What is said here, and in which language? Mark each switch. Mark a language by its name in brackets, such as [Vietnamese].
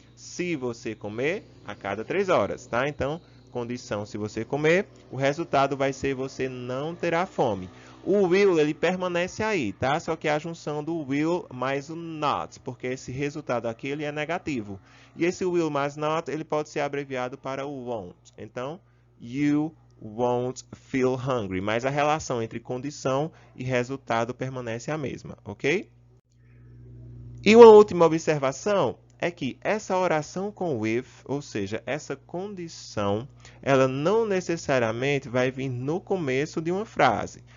[Portuguese] Se você comer a cada 3 horas, tá? Então, condição se você comer, o resultado vai ser você não terá fome. O will, ele permanece aí, tá? Só que é a junção do will mais o not, porque esse resultado aqui ele é negativo. E esse will mais not, ele pode ser abreviado para o won't. Então, [English] you won't feel hungry. [Portuguese] Mas a relação entre condição e resultado permanece a mesma, ok? E uma última observação é que essa oração com with, ou seja, essa condição, ela não necessariamente vai vir no começo de uma frase.